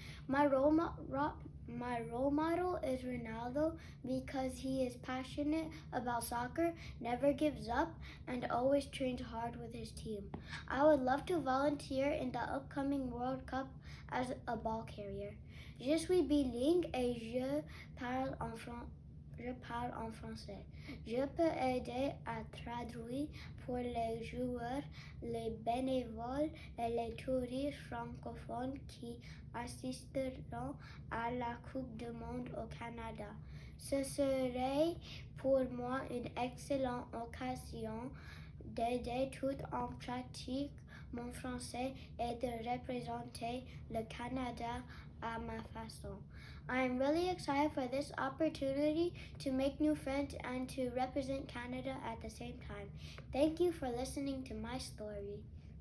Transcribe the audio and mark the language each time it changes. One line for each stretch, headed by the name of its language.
English: My role model is Ronaldo because he is passionate about soccer, never gives up, and always trains hard with his team. I would love to volunteer in the upcoming World Cup as a ball carrier.
French: Je suis bilingue et je parle en français. Je peux aider à traduire pour les joueurs, les bénévoles et les touristes francophones qui assisteront à la Coupe du Monde au Canada. Ce serait pour moi une excellente occasion d'aider tout en pratique mon français et de représenter le Canada à ma façon.
English: I am really excited for this opportunity to make new friends and to represent Canada at the same time. Thank you for listening to my story.